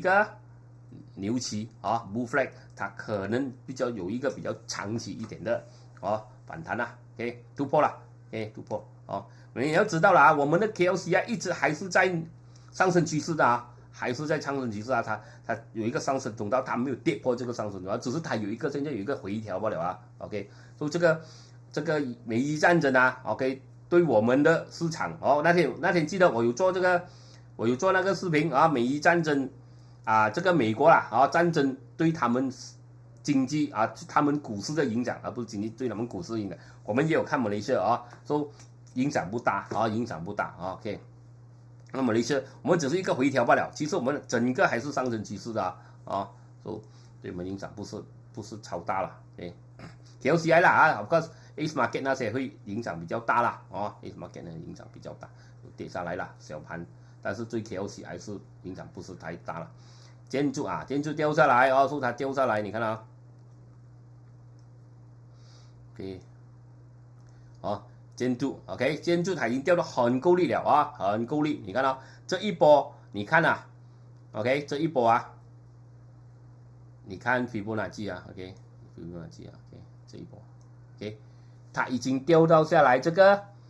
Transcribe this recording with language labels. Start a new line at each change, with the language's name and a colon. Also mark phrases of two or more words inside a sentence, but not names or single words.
Chinese: 個牛旗
English: bull flag，
Chinese: 它可能有一個比較長期一點的反彈OK， 突破了 ，OK， 突破你要知道了我們的 KLCI 一直還是在上升趨勢的還是在上升趨勢它有一個上升通道，它沒有跌破這個上升通道，只是它現在有一個回調罷了 OK，所以這個美伊戰爭OK， 對我們的市場那天記得我有做那個視頻美伊戰爭這個美國戰爭對他們經濟他們股市的影響不是經濟對他們股市的影響，我們也有看馬來西亞說影響不大OK。那麼我們只是一個回調罷了，其實我們整個還是上升趨勢的所以對我們影響不是超大了KLCI 啦
English: of course
Chinese: Ace Market 那些會影響比較大啦Ace Market 的影響比較大，跌下來了小盤，但是對 KLCI 是影響不是太大了。建築掉下來說它掉下來，你看OK 建築它已經掉得很夠力了很夠力。你看這一波，你看OK， 這一波你看斐波那契OK， 斐波那契OK， 這一波OK， 它已經掉到下來這個